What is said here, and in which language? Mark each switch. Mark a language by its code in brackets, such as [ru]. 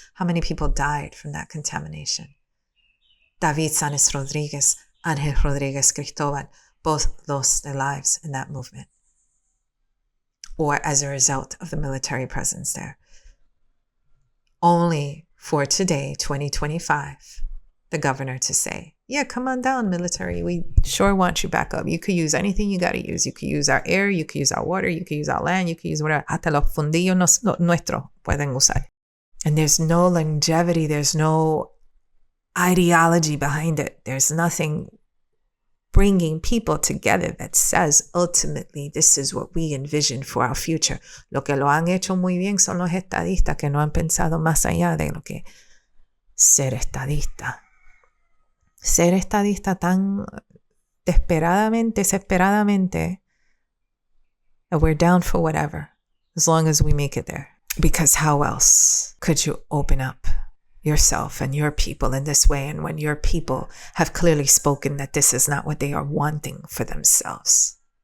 [en] How many people died from that contamination? David Sanes Rodriguez, Angel Rodriguez Cristobal, both lost their lives in that movement, or as a result of the military presence there. Only for today, 2025, the governor to say, come on down, military. We sure want you back up. You could use anything you got to use. You could use our air, you could use our water, you could use our land, you could use whatever. [es] Hasta los fundillos nuestros pueden usar. [en] And there's no longevity, there's no ideology behind it. There's nothing bringing people together that says, ultimately, this is what we envision for our future. [es] Lo que lo han hecho muy bien son los estadistas que no han pensado más allá de lo que ser estadista. Ser estadista tan desesperadamente, [en] and we're down for whatever, as long as we make it there. Because how else could you open up yourself and your people in this way, and when your people have clearly spoken that this is not what they are wanting for themselves?